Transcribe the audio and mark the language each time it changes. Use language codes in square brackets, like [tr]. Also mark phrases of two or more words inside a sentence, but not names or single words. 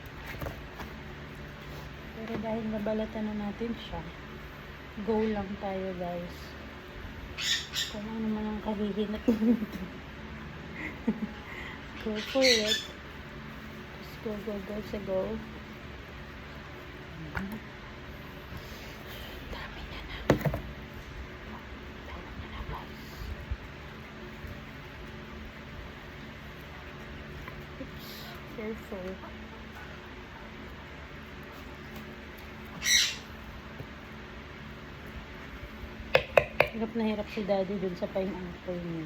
[tl] Pero dahil nabalatan na natin siya, go lang tayo guys. Kung ano man ang kahihinat nito. [en] Go for it. Just go, go, go [tl] sa go. Dami niya na. Dami niya na guys. Oops. [en] Careful. [tl] Hirap na hirap si Daddy dun sa pineapple niya.